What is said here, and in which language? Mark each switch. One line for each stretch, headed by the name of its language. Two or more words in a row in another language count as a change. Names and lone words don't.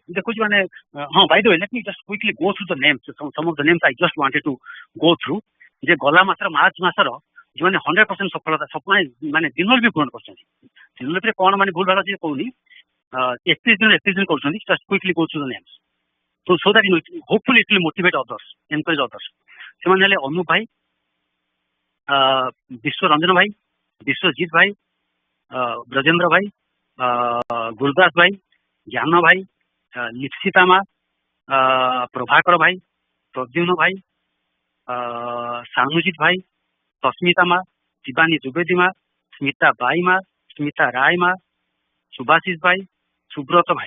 Odia: ମୁଁ ଦେଖୁଛି ମାନେ ହଁ
English: by the way let me just quickly go through the names some of the names I just wanted to go through.
Odia: ଯେ ଗଲା ମାସର ମାର୍ଚ୍ଚ ମାସର ଯେଉଁମାନେ 100% ସଫଳତା ମାନେ ଦିନଲିପି ପୂରଣ କରୁଛନ୍ତି। ଦିନଲିପିରେ କ'ଣ ମାନେ ଭୁଲ ଭାଲ ଅଛି କହୁନି, 31 ଦିନ କରୁଛନ୍ତି।
English: just quickly go through the names so that hopefully it will motivate others, encourage others.
Odia: ସେମାନେ ହେଲେ ଅନୁପ ଭାଇ, ବିଶ୍ୱ ରଞ୍ଜନ ଭାଇ, ବିଶ୍ୱଜିତ ଭାଇ, ବ୍ରଜେନ୍ଦ୍ର ଭାଇ, ଗୁରୁଦାସ ଭାଇ, ଜ୍ଞାନ ଭାଇ, ଲିପ୍ସିତା ମା, ପ୍ରଭାକର ଭାଇ, ପ୍ରଦ୍ୟୁମ୍ନ ଭାଇ, ସାନୁଜିତ ଭାଇ, ସସ୍ମିତା ମା, ଶିବାନୀ ଦ୍ୱିବେଦୀ ମା, ସ୍ମିତା ବାଇ ମା, ସ୍ମିତା ରାୟ ମା, ସୁଭାଶିଷ ଭାଇ, ସୁବ୍ରତ ଭାଇ।